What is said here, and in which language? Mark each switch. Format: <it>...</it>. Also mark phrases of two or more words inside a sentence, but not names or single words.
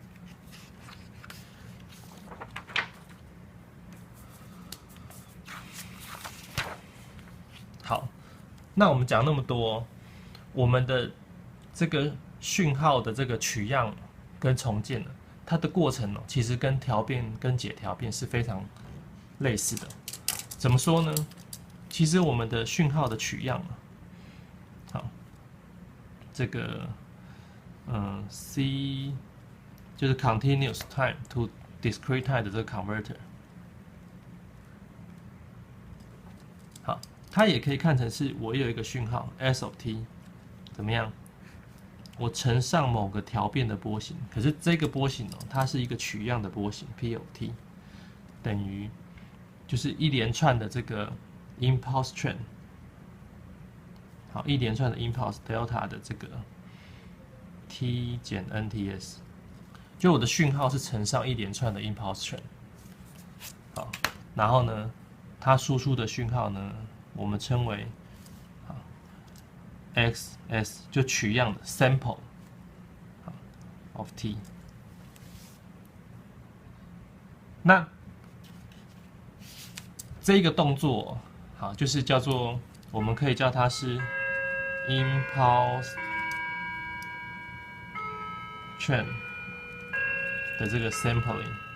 <zh>好，那我們講那麼多，我們的這個訊號的這個取樣跟重建呢，它的過程其實跟調變跟解調變是非常類似的。怎麼說呢？其實我們的訊號的取樣，好，這個C 就是</zh> <en>continuous time to discrete time</en> <zh>的這個 converter， 好，它也可以看成是我有一個訊號</zh> <en>S of t，</en> <zh>怎麼樣？我乘上某個調變的波形，可是這個波形它是一個取樣的波形</zh> <en>P of t，</en> <zh>等於就是一連串的這個</zh> <en>impulse train，</en> <zh>好，一连串的</zh> <en>impulse delta</en> <zh>的這個 t 減 nts， 就我的訊號是乘上一連串的</zh> <en>impulse train，</en> <zh>好，然後呢，它輸出的訊號呢，我們稱為xs， 就取樣的</zh> <en>sample of t。</en> <zh>那這個動作，好，就是叫做，我們可以叫它是</zh> <en>impulse train</en> <zh>的這個 sampling。</zh>